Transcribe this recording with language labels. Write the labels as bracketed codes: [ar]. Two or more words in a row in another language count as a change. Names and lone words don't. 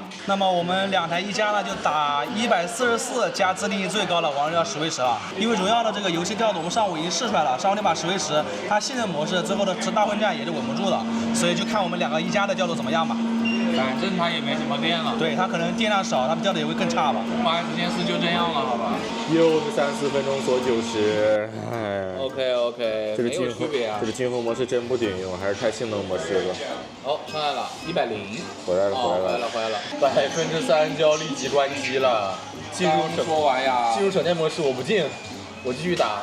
[zh] 那麼我們2台1加呢，就打144加自定義最高的王者榮耀史威馳了。因為榮耀的這個遊戲調度，我們上午已經試出來了，上午那把史威馳，它信任模式最後的大混戰也是穩不住的，所以就看我們2個1加的調度怎麼樣吧。反正它也沒什麼電了，對，它可能電量少，它們調的也會更差吧。 8S Gen 4 就這樣了，好吧。又是3-4分鐘鎖90，哎。 OK， 沒有區別啊。這個均衡模式真不頂用，還是太性能模式了。哦，上來了，100，回來了，3就要立即關機了。進入省電模式，我不進，我繼續打。